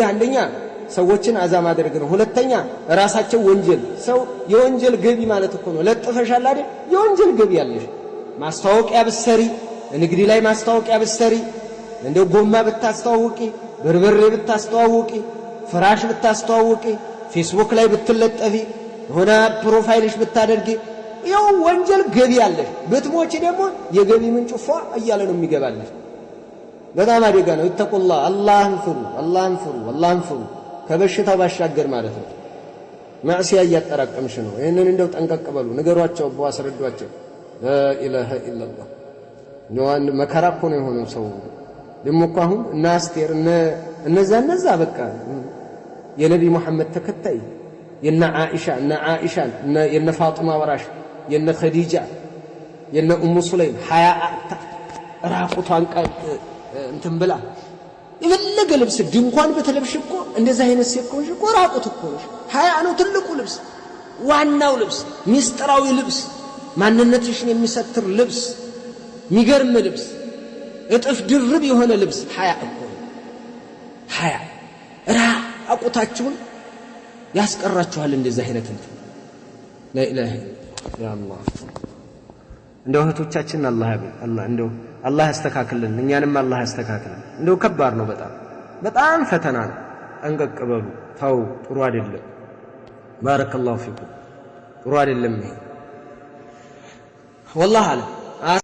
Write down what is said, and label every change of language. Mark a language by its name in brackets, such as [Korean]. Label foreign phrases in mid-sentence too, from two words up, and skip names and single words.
[Amharic] አንደኛ ሰዎችን አዛ ማድረግ ነው ሁለተኛ ራሳቸው ወንጀል ሰው የወንጀል ገቢ ማለት እኮ ነው ለጥፈሻል አይደል የወንጀል ገቢ ያለሽ ማስታወቂያ ብትሰሪ ንግዲ ላይ ማስታወቂያ ብትሰሪ እንደ ጎማ ብታስተዋውቂ በርበሬ ብታስተዋውቂ ፍራሽ ብታስተዋውቂ ፌስቡክ ላይ ብትለጠፊ ሆነ ፕሮፋይልሽ ብታደርጊ ያው ወንጀል ገቢ ያለሽ ብትሞቺ ደግሞ የገቢ ምንጭ ፏ እያለ ነው የሚገባልሽ በጣም አደጋ ነው ይተቁላህ አላህን ፍሩ ከበሽታው ባሻገር ማለት ነው ማዕሲያ እያጠራቀምሽ ነው ይሄንን እንደው ጠንቀቅ በሉ ንገሯቸው አስረዷቸው [Arabic] لا اله الا الله [Amharic] ኖዋን መከራ እኮ ነው የሆነው ሰው ደሞ እኮ አሁን እና አስቴር እነዛ በቃ የነቢ መሐመድ ተከታይ የነ ዓኢሻ የነ ፋጢማ ወራሽ የነ ኸዲጃ የነ ኡሙ ሱለይም ሀያ ራቁቷን እንትን ብላ የፈለገ ልብስ ድንኳን በተለብሽ እኮ እንደዛ አይነት ሲቆሽ እኮ ራቁት እኮ ነሽ ሀያ ነው ትልቁ ልብስ ዋናው ልብስ ሚስጥራዊ ልብስ ማንነትሽን የሚሰትር ልብስ ሚገርም ልብስ እጥፍ ድርብ የሆነ ልብስ ሀያ እኮ ሀያ ራቁታችሁን ያስቀራችኋል እንደዛ አይነት እንትን [Arabic] لا اله يا الله [Amharic] እንደው እህቶቻችን አላህ እንደው አላህ ያስተካክልን እኛንም አላህ ያስተካክልን እንደው ከባድ ነው በጣም ፈተና ነው ጠንቀቅ በሉ ተው ጥሩ አይደለም [Arabic] بارك الله فيكم [Amharic] ጥሩ አይደለም ይሄ والله አለ